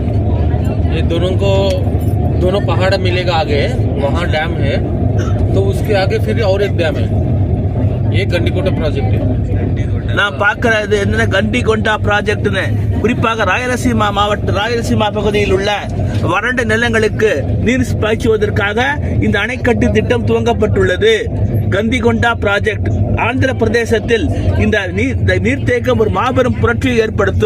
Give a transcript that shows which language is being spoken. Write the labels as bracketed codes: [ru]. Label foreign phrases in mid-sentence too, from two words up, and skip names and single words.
[hi] ये दोनों पहाड़ मिलेगा आगे, वहाँ डैम है, तो उसके आगे फिर और एक डैम है। ये गंडीकोटा ப்ராஜெக்ட் [ta] நான் பார்க்கறது என்ன கண்டிகொண்டா ப்ராஜெக்ட்னு, குறிப்பாக ராயலசீமா பகுதியில் உள்ள வறண்ட நிலங்களுக்கு நீர் பாய்ச்சுவதற்காக இந்த அணைக்கட்டு திட்டம் துவங்கப்பட்டுள்ளது. கந்திகொண்டா ப்ராஜெக்ட் ஆந்திர பிரதேசத்தில் இந்த நீர்த்தேக்கம் ஒரு மாபெரும் புரட்சியை ஏற்படுத்தும்.